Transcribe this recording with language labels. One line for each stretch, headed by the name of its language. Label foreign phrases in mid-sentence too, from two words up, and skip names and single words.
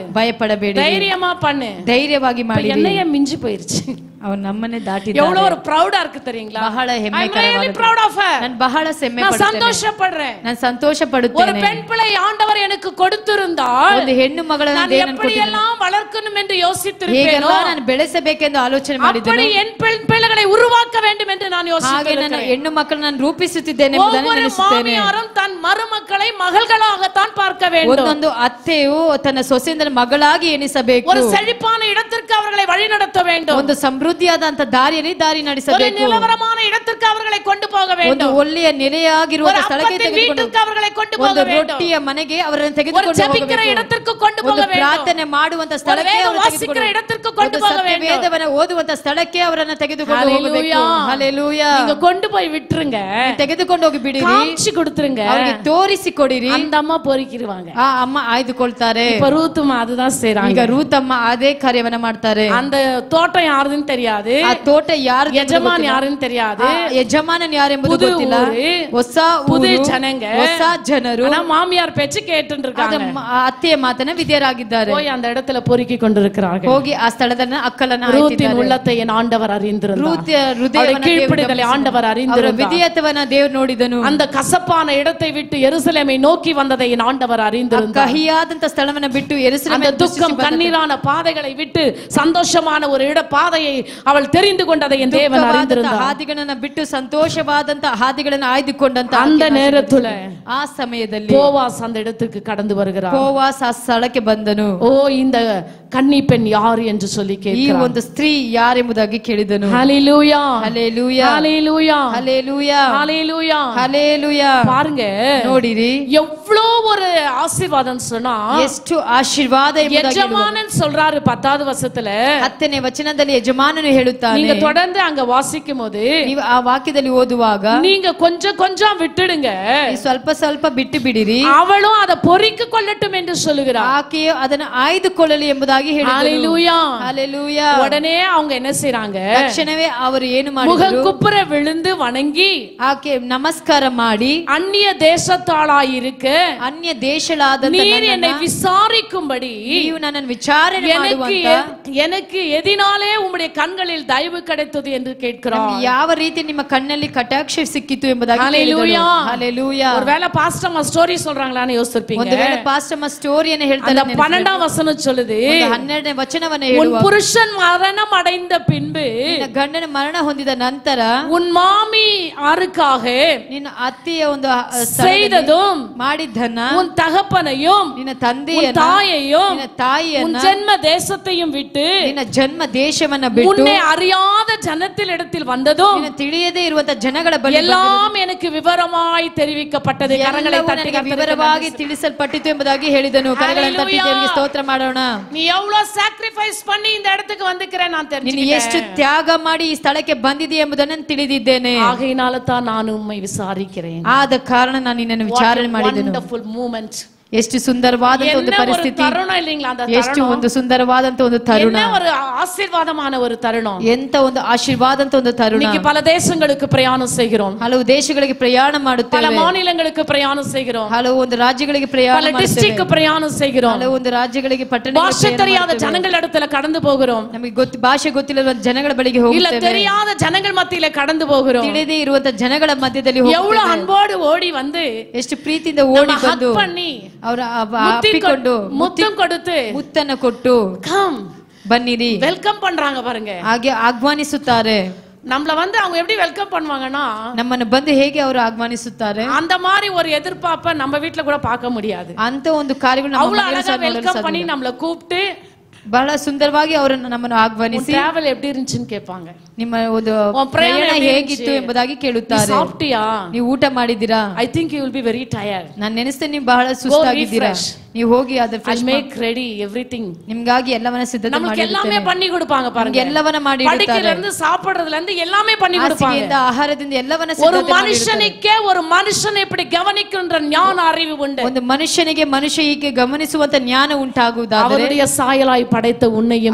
Kannada: ಭಯಪಡಬೇಡಿ,
Tamil: தைரியமா பண்ணு.
Kannada: ಧೈರ್ಯವಾಗಿ ಮಾಡಿ.
Tamil: என்னைய மிஞ்சி போயிருச்சு,
Kannada: ಅವನು ನಮ್ಮನ್ನೇ ದಾಟಿದ.
Tamil: எவ்வளவு ஒரு ಪ್ರೌಡா இருக்கு தெரியுங்களா?
Kannada: ಬಹಳ
English: I'm really
Kannada: ಹೆಮ್ಮೆಕರವಾದ.
English: proud of her.
Kannada: ನಾನು ಬಹಳ ಹೆಮ್ಮೆ
Tamil: நான்
Kannada: ಪಡುತ್ತೇನೆ,
Tamil: சந்தோஷப்படுறேன்.
Kannada: ನಾನು ಸಂತೋಷ
Tamil: ஒரு
Kannada: ಪಡುತ್ತೇನೆ.
Tamil: பெண் பிள்ளை ஆண்டவர் எனக்கு கொடுத்திருந்தால்
Kannada: ಒಂದು ಹೆಣ್ಣು ಮಗಳನ್ನು
Tamil: நான்
Kannada: ದೇವರು
Tamil: எப்படி
Kannada: ಕೊಟ್ಟಿದ್ದಾನೆ.
Tamil: எல்லாம் வளர்க்கணும் என்று யோசித்திருப்பேனோ
Kannada: ಹೇಗೆಲ್ಲ ನಾನು ಬೆಳೆಸಬೇಕೆಂದು ಆಲೋಚನೆ ಮಾಡಿದ್ದೆನು.
Tamil: அப்படி என் பெண் பிள்ளைகளை உருவாக்க வேண்டும் என்று நான்
Kannada: ಹಾಗೆ ನನ್ನ
Tamil: யோசித்திருக்கிறேன்.
Kannada: ಹೆಣ್ಣು ಮಕ್ಕಳನ್ನು ನಾನು ರೂಪಿಸುತ್ತಿದ್ದೇನೆ ಎಂಬುದನ್ನು
Tamil: ஒவ்வொரு
Kannada: ನೆನೆಸುತ್ತೇನೆ.
Tamil: மாமியாரும் தன் மருமக்களை மகள்களாகத்தான் பார்க்க வேண்டும்.
Kannada: ಒಂದೊಂದು ಅತ್ತೆಯು ತನ್ನ ಸೊಸೆಯಿಂದ ಮಗಳಾಗಿ ಎಣಿಸಬೇಕು.
Tamil: ஒரு செழிப்பான இடத்திற்கு அவர்களை வழிநடத்த வேண்டும்.
Kannada: ಒಂದು ಸಮೃದ್ಧಿಯಾದಂತ ದಾರಿಯಲ್ಲಿ ದಾರಿ
Tamil: ஒரு
Kannada: ನಡೆಸಬೇಕು.
Tamil: நிலவரமான இடத்திற்கு அவர்களை கொண்டு போக
Kannada: ಒಂದು
Tamil: வேண்டும்.
Kannada: ಒಳ್ಳೆಯ ನೆಲೆಯಾಗಿರುವ
Tamil: ஒரு
Kannada: ಸ್ಥಳಕ್ಕೆ
Tamil: அப்பத்தின்
Kannada: ತೆಗೆದುಕೊಂಡು
Tamil: வீட்டுக்கு அவர்களை கொண்டு போக
Kannada: ಒಂದು
Tamil: வேண்டும்.
Kannada: ರೊಟ್ಟಿಯ ಮನೆಗೆ ಅವರನ್ನು
Tamil: ஒரு
Kannada: ತೆಗೆದುಕೊಂಡು
Tamil: ஜெபிக்கிற
Kannada: ಹೋಗಬೇಕು.
Tamil: இடத்திற்கு கொண்டு போக
Kannada: ಒಂದು
Tamil: வேண்டும்.
Kannada: ಪ್ರಾರ್ಥನೆ ಮಾಡುವಂತ ಸ್ಥಳಕ್ಕೆ
Tamil: வேத
Kannada: ಅವರನ್ನು
Tamil: வாசிக்கிற
Kannada: ತೆಗೆದುಕೊಂಡು
Tamil: இடத்திற்கு கொண்டு
Kannada: ಒಂದು
Tamil: போக
Kannada: ಸತ್ಯ
Tamil: வேண்டும்.
Kannada: ವೇದವನ್ನು ಓದುವಂತ ಸ್ಥಳಕ್ಕೆ ಅವರನ್ನು ತೆಗೆದುಕೊಂಡು ಹೋಗಬೇಕು.
Tamil: ஹalleluya.
Kannada: ಹಲ್ಲೆಲೂಯಾ.
Tamil: நீங்க கொண்டு போய் விட்டுருங்க.
Kannada: ತೆಗೆದುಕೊಂಡು ಹೋಗಿ ಬಿಡಿರಿ.
Tamil: காமிச்சு கொடுத்துருங்க.
Kannada: ಅವರಿಗೆ ತೋರಿಸಿ ಕೊಡಿರಿ.
Tamil: அந்த அம்மா பொறுக்கிடுவாங்க.
Kannada: ಆ ಅಮ್ಮ ಆಯ್ದುಕೊಳ್ತಾರೆ.
Tamil: இப்ப ரூத்துமா அதுதான் செய்றாங்க.
Kannada: ಈಗ ರೂತಮ್ಮ ಅದೇ ಕಾರ್ಯವನ್ನ ಮಾಡ್ತಾರೆ.
Tamil: அந்த தோட்டம் யாருன்னு தெரியாது.
Kannada: ಆ ತೋಟ ಯಾರು
Tamil: ಯಜಮಾನ್ ಯಾருன்னு தெரியாது.
Kannada: ಯಜಮಾನನ್ ಯಾರೆಂಬುದು
Tamil: புது
Kannada: ಗೊತ್ತಿಲ್ಲ.
Tamil: ஊரு,
Kannada: ಹೊಸ
Tamil: புது
Kannada: ಊರು,
Tamil: ಜನங்க,
Kannada: ಹೊಸ ಜನರು.
Tamil: ஆனா மாமியார் பேச்சு கேட்டுட்டு இருக்காங்க.
Kannada: ಅತ್ತೆಯ ಮಾತನ್ನ ವಿಧೇಯರಾಗಿದ್ದಾರೆ.
Tamil: போய் அந்த இடத்துல பொறுக்கி கொண்டிருக்கிறார்கள்.
Kannada: ಹೋಗಿ ಆ ಸ್ಥಳದನ್ನ ಅಕ್ಕಲನ್ನ
Tamil: ரூத்தின் உள்ளத்தை என் ஆண்டவர் அறிந்திருந்தார்.
Kannada: ರೂತಿಯ ಹೃದಯವನ್ನ
Tamil: கீழ்ப்படிதலை ஆண்டவர்
Kannada: ಅವರ
Tamil: அறிந்திருந்தார்.
Kannada: ವಿಧೇಯತ್ವವನ್ನ ದೇವರು ನೋಡಿದನು.
Tamil: அந்த கசப்பான இடத்தை விட்டு எருசலேமை நோக்கி வந்ததை என் ஆண்டவர் அறிந்திருந்தார்.
Kannada: ಕಹಿಯಾದಂತ ಸ್ಥಳವನ್ನ ಬಿಟ್ಟು
Tamil: அந்த
Kannada: ಯೆರೂಸಲೇಮಿಗೆ
Tamil: துக்கம் கண்ணீரான பாதைகளை விட்டு சந்தோஷமான ஒரு இட பாதையை அவள் தெரிந்து கொண்டதை என் தேவன் அறிந்திருந்தார்.
Kannada: ಹಾದಿಗಳನ್ನ ಬಿಟ್ಟು ಸಂತೋಷವಾದಂತ ಹಾದಿಗಳನ್ನ ಆಯ್ದುಕೊಂಡಂತ
Tamil: அந்த நேரத்துல
Kannada: ಆ ಸಮಯದಲ್ಲಿ
Tamil: போவாஸ் அந்த இடத்துக்கு கடந்து வருகிறார்.
Kannada: ಬೋವಾಸ್ ಆ ಸ್ಥಳಕ್ಕೆ ಬಂದನು.
Tamil: ஓ இந்த கன்னி பெண் யார் என்று சொல்லி
Kannada: ಈ
Tamil: கேட்கிறார்.
Kannada: ಒಂದು ಸ್ತ್ರೀ ಯಾರೆಂಬುದಾಗಿ ಕೇಳಿದನು.
Tamil: ஹalleluya
Kannada: ಹಲ್ಲೆಲೂಯಾ
Tamil: ஹalleluya
Kannada: ಹಲ್ಲೆಲೂಯಾ
Tamil: ஹalleluya.
Kannada: ಹಲ್ಲೆಲೂಯಾ.
Tamil: பாருங்க
Kannada: ನೋಡಿರಿ
Tamil: எவ்வளவு ஒரு ஆசீர்வாதம் சொன்னா
Kannada: ಎಷ್ಟು ಆಶೀರ್ವಾದ ಎಂಬುದಾಗಿ
Tamil: எஜமானன் சொல்றாரு 10வது வசனத்துல.
Kannada: 10ನೇ ವಚನದಲ್ಲಿ ಯಜಮಾನನು ಹೇಳುತ್ತಾನೆ.
Tamil: நீங்க தொடர்ந்து அங்க வாசிக்கும் போது
Kannada: ನೀವು ಆ ವಾಕ್ಯದಲ್ಲಿ ಓದುವಾಗ
Tamil: நீங்க கொஞ்சம் கொஞ்சம் விட்டுடுங்க,
Kannada: ಸ್ವಲ್ಪ ಸ್ವಲ್ಪ ಬಿಟ್ಟು ಬಿಡಿರಿ,
Tamil: அவளும் அதை பொறுக்கி கொள்ளட்டும் என்று சொல்லுகிறார்.
Kannada: ಆಕೆಯು ಅದನ್ನು ಆಯ್ದುಕೊಳ್ಳಲಿ ಎಂಬುದಾಗಿ ಹೇಳಿದರು.
Tamil: ஹalleluya
Kannada: ಹಲ್ಲೆಲೂಯಾ.
Tamil: உடனே அவங்க என்ன செய்றாங்க?
Kannada: ತಕ್ಷಣವೇ ಅವರು ಏನು
Tamil: முகம்
Kannada: ಮಾಡಿದರು?
Tamil: குப்புற விழுந்து வணங்கி
Kannada: ಆಕೆ ನಮಸ್ಕಾರ ಮಾಡಿ,
Tamil: அந்நிய தேசத்தாளாய் இருக்க
Kannada: ಅನ್ಯ ದೇಶಳಾದಂತ
Tamil: நீர் என்னை விசாரிக்கும்படி
Kannada: ನೀವು ನನ್ನನ್ನು ವಿಚಾರಣೆ ಮಾಡುವಂತ
Tamil: எனக்கு எதினாலே உம்முடைய கண்களில் தயவு கிடைத்தது என்று கேட்கிறார்.
Kannada: ನಮ್ಗೆ ಯಾವ ರೀತಿ ನಿಮ್ಮ ಕಣ್ಣಲ್ಲಿ ಕಟಾಕ್ಷ ಸಿಕ್ಕಿತು ಎಂಬುದಾಗಿ
Tamil: ஹalleluya.
Kannada: ಹಲ್ಲೆಲೂಯಾ.
Tamil: ஒருவேளை
English: pastor story
Tamil: சொல்றாங்களான்னு யோசிச்சிருப்பீங்க.
Kannada: ಒಂದು ವೇಳೆ ಪಾಸ್ಟರ್ ಸ್ಟೋರಿಯನ್ನು ಹೇಳ್ತಾರೆ.
Tamil: அந்த 12ஆம் வசனம் சொல்லுது,
Kannada: 12ನೇ ವಚನವನ್ನು
Tamil: உன்
Kannada: ಹೇಳುವ
Tamil: புருஷன் மரணம் அடைந்த பின்பு
Kannada: ನಿನ್ನ ಗಂಡನ ಮರಣ ಹೊಂದಿದ ನಂತರ
Tamil: உன் மாமி ஆருக்காக
Kannada: ನಿನ್ನ ಅತ್ತೆಯ ಒಂದು
Tamil: செய்ததும்
Kannada: ಮಾಡಿದ್ದನ್ನ
Tamil: உன் தகப்பனையும்
Kannada: ನಿನ್ನ
Tamil: உன்
Kannada: ತಂದೆಯನ್ನ
Tamil: தாயையும்
Kannada: ನಿನ್ನ
Tamil: உன்
Kannada: ತಾಯಿಯನ್ನ
Tamil: ஜென்ம தேசத்தையும் விட்டு
Kannada: ನಿನ್ನ ಜನ್ಮ ದೇಶವನ್ನ ಬಿಟ್ಟು
Tamil: உன்னை அறியாத ஜனத்தில் இடத்தில் வந்ததும்
Kannada: ನಿನ್ನ ತಿಳಿಯದೇ ಇರುವಂತ ಜನಗಳ ಬಳಿ
Tamil: எல்லாம் எனக்கு விவரமாய் தெரிவிக்கப்பட்டது. கரங்களை தட்டி
Kannada: ವಿವರವಾಗಿ ತಿಳಿಸಲ್ಪಟ್ಟಿತು ಎಂಬುದಾಗಿ ಹೇಳಿದನು. ಕರೆಗಳನ್ನು ತಟ್ಟಿ ದೇವರಿಗೆ ಸ್ತೋತ್ರ ಮಾಡೋಣ.
Tamil: நீ எவ்வளவு சாக்ரிஃபைஸ் பண்ணி இந்த இடத்துக்கு வந்துக்கிறேன் நான்
Kannada: ನೀನು
Tamil: தெரிஞ்சுக்கிட்டேன்.
Kannada: ಎಷ್ಟು ತ್ಯಾಗ ಮಾಡಿ ಈ ಸ್ಥಳಕ್ಕೆ ಬಂದಿದೆ ಎಂಬುದನ್ನು ತಿಳಿದಿದ್ದೇನೆ.
Tamil: ஆகையினால தான் நான் உம்மை விசாரிக்கிறேன்.
Kannada: ಆದ ಕಾರಣ ನಾನು ನಿನ್ನನ್ನು ವಿಚಾರಣೆ ಮಾಡಿದೆನು.
English: wonderful moment.
Kannada: ಎಷ್ಟು ಸುಂದರವಾದಂತ ಒಂದು
Tamil: என்ன ஒரு
Kannada: ಪರಿಸ್ಥಿತಿ,
Tamil: தருணம் இல்லீங்களா அந்த
Kannada: ಎಷ್ಟು
Tamil: தருணம்.
Kannada: ಒಂದು ಸುಂದರವಾದಂತ ಒಂದು ತರುಣ,
Tamil: என்ன ஒரு ஆசீர்வாதமான ஒரு தருணம்.
Kannada: ಎಂತ ಒಂದು ಆಶೀರ್ವಾದಂತ ಒಂದು ತರುಣ.
Tamil: இன்னைக்கு பல தேசங்களுக்கு பிரயாணம் செய்கிறோம்.
Kannada: ಹಲವು ದೇಶಗಳಿಗೆ ಪ್ರಯಾಣ
Tamil: பல
Kannada: ಮಾಡುತ್ತೇವೆ.
Tamil: மாநிலங்களுக்கு பிரயாணம் செய்கிறோம்.
Kannada: ಹಲವು ಒಂದು ರಾಜ್ಯಗಳಿಗೆ ಪ್ರಯಾಣ
Tamil: பல
Kannada: ಮಾಡುತ್ತೇವೆ.
Tamil: டிஸ்ட்ரிக்ட் பிரயாணம் செய்கிறோம்.
Kannada: ಹಲವು ಒಂದು ರಾಜ್ಯಗಳಿಗೆ ಪಟ್ಟಣಗಳಿಗೆ
Tamil: பாஷை
Kannada: ಪ್ರಯಾಣ
Tamil: தெரியாத
Kannada: ಮಾಡುತ್ತೇವೆ.
Tamil: ஜனங்கள் இடத்துல கடந்து போகிறோம்.
Kannada: ನಮಗೆ ಭಾಷೆ ಗೊತ್ತಿಲ್ಲದ ಜನಗಳ ಬಳಿಗೆ
Tamil: இல்ல
Kannada: ಹೋಗುತ್ತೇವೆ.
Tamil: தெரியாத ஜனங்கள் மத்தியில கடந்து போகிறோம்.
Kannada: ತಿಳಿದೇ ಇರುವಂತ ಜನಗಳ ಮಧ್ಯದಲ್ಲಿ
Tamil: எவ்வளவு
Kannada: ಹೋಗುತ್ತೇವೆ.
Tamil: அன்போடு ஓடி வந்து
Kannada: ಎಷ್ಟು ಪ್ರೀತಿಯಿಂದ ಓಡಿ
Tamil: நம்ம
Kannada: ಬಂದು
Tamil: hug பண்ணி
Kannada: ಅವರ
Tamil: முத்திக்கொண்டு முத்தம் கொடுத்து
Kannada: ಮುತ್ತನ್ನು ಕೊಟ್ಟು
Tamil: கம்
Kannada: ಬನ್ನಿರಿ
Tamil: வெல்கம் பண்றாங்க பாருங்க.
Kannada: ಹಾಗೆ ಆಹ್ವಾನಿಸುತ್ತಾರೆ.
Tamil: நம்மள வந்து அவங்க எப்படி வெல்கம் பண்ணுவாங்கன்னா,
Kannada: ನಮ್ಮನ್ನು ಬಂದು ಹೇಗೆ ಅವರು ಆಹ್ವಾನಿಸುತ್ತಾರೆ
Tamil: அந்த மாதிரி ஒரு எதிர்பார்ப்ப நம்ம வீட்ல கூட பார்க்க முடியாது.
Kannada: ಅಂತ ಒಂದು ಕಾರ್ಯಗಳು ನಮ್ಮ
Tamil: அவ்வளவு
Kannada: ಮನೆಯಲ್ಲಿ
Tamil: அழகா
Kannada: ಸಹ ನೋಡಲು
Tamil: வெல்கம் பண்ணி
Kannada: ಸಾಧ್ಯವಿಲ್ಲ.
Tamil: நம்மள கூப்பிட்டு
Kannada: ಬಹಳ ಸುಂದರವಾಗಿ ಅವರನ್ನು ನಮ್ಮನ್ನು ಆಹ್ವಾನಿಸಿ
Tamil: டிராவல் எப்படி இருந்துச்சுன்னு கேட்பாங்க.
Kannada: ನಿಮ್ಮ ಒಂದು உன் ಪ್ರಯಾಣ ಪ್ರಯಾಣ
Tamil: எப்படி
Kannada: ಹೇಗಿತ್ತು
Tamil: இருந்துச்சு?
Kannada: ಎಂಬುದಾಗಿ
Tamil: நீ
Kannada: ಕೇಳುತ್ತಾರೆ.
Tamil: சாப்பிட்டியா?
Kannada: ನೀವು ಊಟ ಮಾಡಿದ್ದೀರಾ?
English: I think you will be very tired.
Kannada: ನಾನು ನೆನೆಸ್ತೇನೆ ನೀವು ಬಹಳ ಸುಸ್ತಾಗಿದ್ದೀರಾ.
English: refresh.
Kannada: ನೀವು ಹೋಗಿ ಅದರ
English: I'll make ready everything.
Kannada: ನಿಮ್ಗಾಗಿ ಎಲ್ಲವನ್ನ ಸಿದ್ಧತೆ
Tamil: நமக்கு எல்லாமே பண்ணி கொடுப்பாங்க பாருங்க.
Kannada: ಎಲ್ಲವನ್ನ ಮಾಡಿ
Tamil: படிக்கிறதுல இருந்து சாப்பிடுறதுல இருந்து எல்லாமே பண்ணி கொடுப்பாங்க.
Kannada: ಆಹಾರದಿಂದ ಎಲ್ಲವನ್ನ
Tamil: ஒரு
Kannada: ಸಿದ್ಧತೆ ಮಾಡಿ
Tamil: மனுஷனுக்கே ஒரு மனுஷனை இப்படி கவனிக்கின்ற ஞான அறிவு உண்டு.
Kannada: ಒಂದು ಮನುಷ್ಯನಿಗೆ ಮನುಷ್ಯ ಹೀಗೆ ಗಮನಿಸುವಂತ ಜ್ಞಾನ ಉಂಟಾಗುವುದಾದರೆ
Tamil: அவருடைய சாயலாய் படைத்த உன்னையும்